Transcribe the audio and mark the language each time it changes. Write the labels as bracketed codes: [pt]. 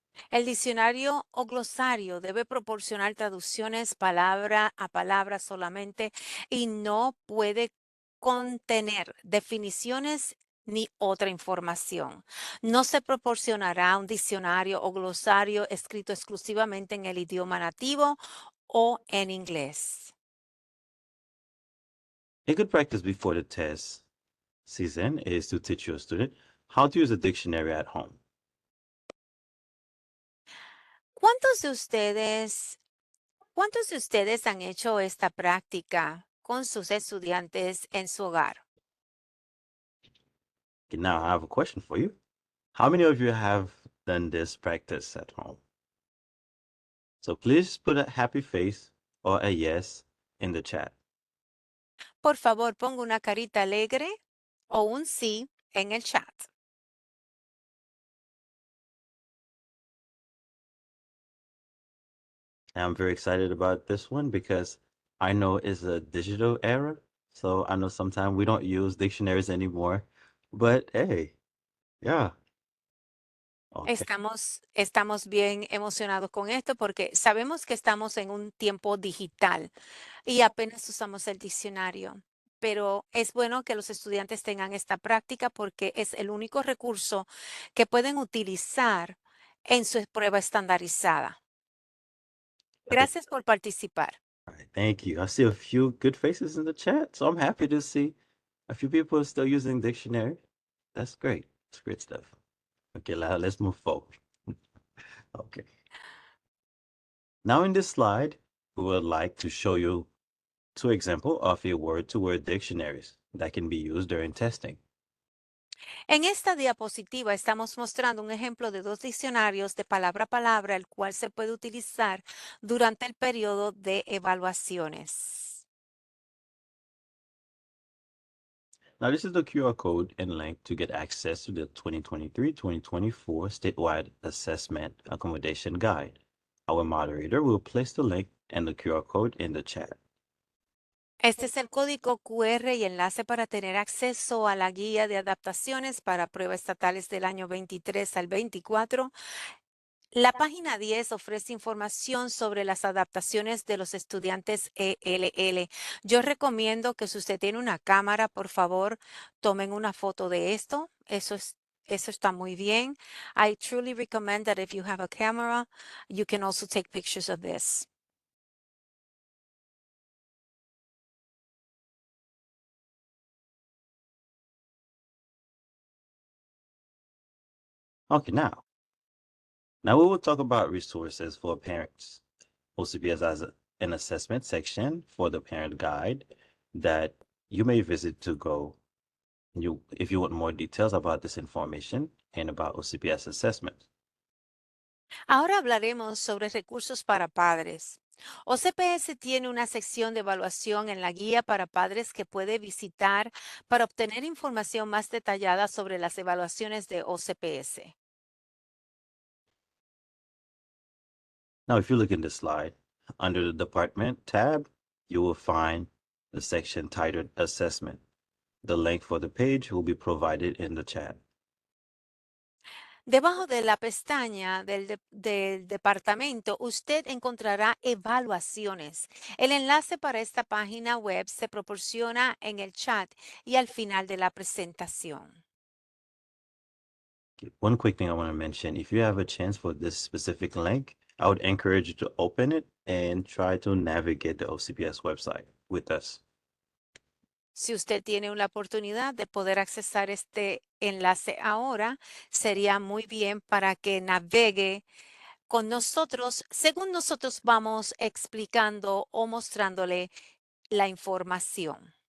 [es] El diccionario o glosario debe proporcionar traducciones palabra a palabra solamente y no puede contener definiciones ni otra información. No se proporcionará un diccionario o glosario escrito exclusivamente en el idioma nativo o en inglés. [en] A good practice before the test season is to teach your student how to use a dictionary at home. [es] ¿Cuántos de ustedes, cuántos de ustedes han hecho esta práctica con sus estudiantes en su hogar? [en] Okay, now I have a question for you. How many of you have done this practice at home? So please put a happy face or a yes in the chat. [es] Por favor, ponga una carita alegre o un sí en el chat. [en] I'm very excited about this one because I know it's a digital era. So I know sometimes we don't use dictionaries anymore. But hey, yeah. Okay. [es] Estamos bien emocionados con esto porque sabemos que estamos en un tiempo digital y apenas usamos el diccionario. Pero es bueno que los estudiantes tengan esta práctica porque es el único recurso que pueden utilizar en su prueba estandarizada. Gracias por participar. [en] All right, thank you. I see a few good faces in the chat, so I'm happy to see a few people are still using dictionary. That's great. It's great stuff. Okay, let's move forward. Okay. Now in this slide, we would like to show you two examples of a word-to-word dictionaries that can be used during testing. [es] En esta diapositiva estamos mostrando un ejemplo de 2 diccionarios de palabra a palabra, el cual se puede utilizar durante el periodo de evaluaciones. [en] Now this is the QR code and link to get access to the 2023-2024 statewide assessment accommodation guide. Our moderator will place the link and the QR code in the chat. [es] Este es el código QR y enlace para tener acceso a la guía de adaptaciones para pruebas estatales del año 23 al 24. La página 10 ofrece información sobre las adaptaciones de los estudiantes ELL. Yo recomiendo que si usted tiene una cámara, por favor, tomen una foto de esto. Eso está muy bien. [en] I truly recommend that if you have a camera, you can also take pictures of this. Okay, now we will talk about resources for parents. OCPS has an assessment section for the parent guide that you may visit to go if you want more details about this information and about OCPS assessment. [es] Ahora hablaremos sobre recursos para padres. OCPS tiene una sección de evaluación en la guía para padres que puede visitar para obtener información más detallada sobre las evaluaciones de OCPS. [en] Now, if you look in the slide, under the Department tab, you will find the section titled Assessment. The link for the page will be provided in the chat. [es] Debajo de la pestaña del departamento, usted encontrará evaluaciones. El enlace para esta página web se proporciona en el chat y al final de la presentación. [en] Okay, one quick thing I want to mention, if you have a chance for this specific link, I would encourage you to open it and try to navigate the OCPS website with us. [es] Si usted tiene una oportunidad de poder accesar este enlace ahora, sería muy bien para que navegue con nosotros según nosotros vamos explicando o mostrándole la información.